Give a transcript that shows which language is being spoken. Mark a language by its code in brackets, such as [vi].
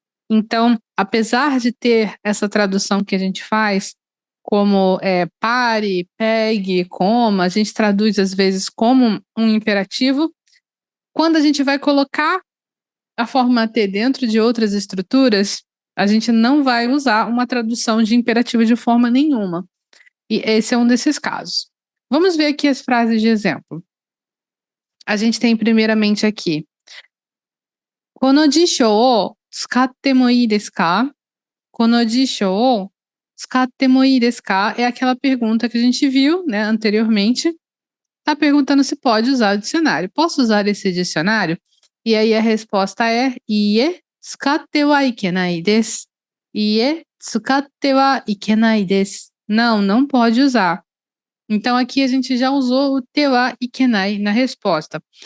[pt] Então, apesar de ter essa tradução que a gente faz, como pare, pegue, coma, a gente traduz às vezes como um imperativo, quando a gente vai colocar a forma T dentro de outras estruturas, a gente não vai usar uma tradução de imperativo de forma nenhuma. E esse é um desses casos. Vamos ver aqui as frases de exemplo. A gente tem primeiramente aqui: [ja] この辞書を使ってもいいですか? この辞書を使ってもいいですか? [pt] É aquela pergunta que a gente viu, né, anteriormente. Tá perguntando se pode usar o dicionário. Posso usar esse dicionário? E aí a resposta é [ja] ie tsukatte wa ikenai desu. Ie tsukatte wa ikenai desu. [pt] Não, não pode usar. Então aqui a gente já usou o te wa ikenai na resposta.